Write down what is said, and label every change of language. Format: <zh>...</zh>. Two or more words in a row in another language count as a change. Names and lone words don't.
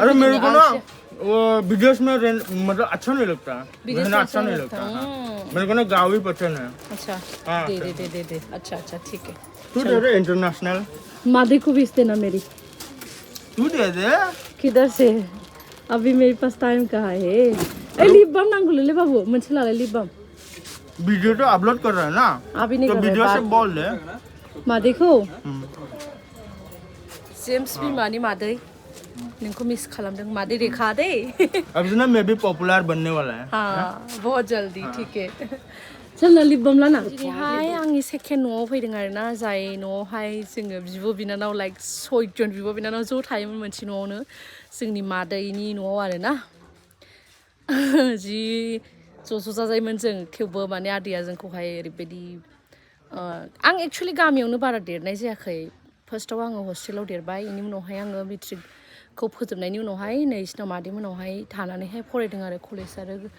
<hi>अरे मेरे को ना वो विदेश में मतलब अच्छा नहीं लगता रहना अच्छा नहीं लगता मेरे को ना गाँव ही पसंद है अच्छा दे अच्छा ठीक है तू दे दे इंटरनेशनल मादी को भी देना मेरी तू दे दे किधर से अभी मेरे पास टाइम कहाँ है लिप बाम</hi> <brx>नांगौ ले बाबू मोनसे लालाय</brx> <hi>लिप बाम वीडियो तो अपलोड कर रहा है ना अभी नहीं तो कर वीडियो से बोल दे</hi> <brx>मादैखौ जेम्स बिमानि मादै नोंखौ मिस खालामदों मादै रेखा दे</brx> <hi>अभी ना मैं भी पॉपुलर बनने वाला है हाँ बहुत जल्दी ठीक है चलना लिप बाम लाना</hi> <brx>दिनैहाय आंनि सेकेन्ड न'आव फैदों आरोना जाय न'आवहाय जोङो बिब' बिनानाव लाइक 6 जन बिब' बिनानाव ज' थायोमोन मोनसे न'आवनो जोंनि मादैनि न'आव आरोना जि ज' जाजायोमोन जों थेवबो माने आदैया जोंखौहाय ओरैबायदि आं एक्चुअलि गामियावनो बारा देरनाय जायाखै फार्स्टआव आङो हस्टेलाव देरबाय बेनि उनावहाय आङो मेट्रिकखौ फोजोबनायनि उनावहाय नैसिनाव मादैमोनावहाय थानानैहाय फरायदों आरो कलेज आरो</brx>